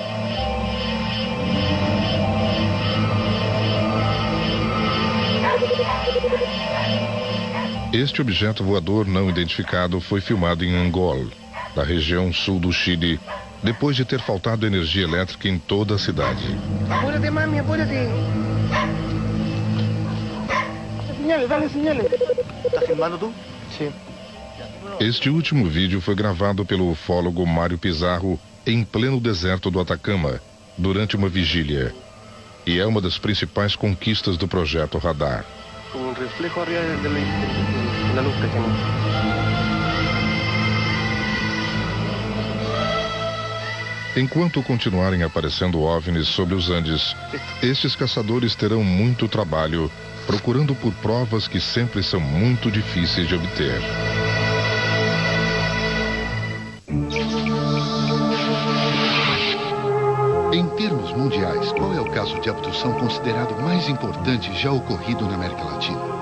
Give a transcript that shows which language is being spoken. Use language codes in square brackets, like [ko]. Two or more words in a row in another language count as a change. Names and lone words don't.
[pt] Este objeto voador não identificado foi filmado em Angol, na região sul do Chile, depois de ter faltado energia elétrica em toda a cidade. [es] Apúrate, mami, apúrate. Señales, dale señales. ¿Estás filmando tú? Sí. [pt] Este último vídeo foi gravado pelo ufólogo Mário Pizarro em pleno deserto do Atacama, durante uma vigília. E é uma das principais conquistas do Projeto Radar. [es] Un reflejo arriba de la luz que tenemos. [pt] Enquanto continuarem aparecendo OVNIs sobre os Andes, estes caçadores terão muito trabalho procurando por provas que sempre são muito difíceis de obter. Em termos mundiais, qual é o caso de abdução considerado mais importante já ocorrido na América Latina?